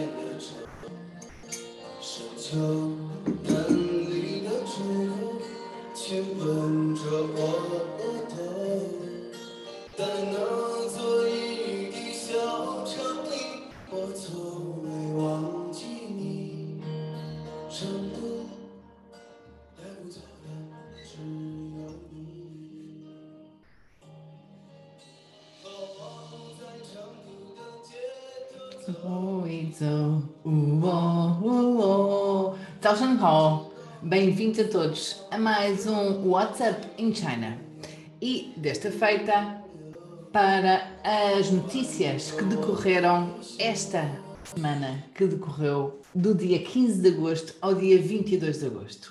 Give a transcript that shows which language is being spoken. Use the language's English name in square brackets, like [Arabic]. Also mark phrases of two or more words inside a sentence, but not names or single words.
[Chinese] 的愁，深秋南里的出口，亲吻着我额头，在那座一地小城里，我从没忘记你，成都带不走的只有你。走e走,早上好, [Portuguese] bem-vindos a todos a mais um WhatsApp in China. E desta feita, para as notícias que decorreram esta semana, que decorreu do dia 15 de agosto ao dia 22 de agosto.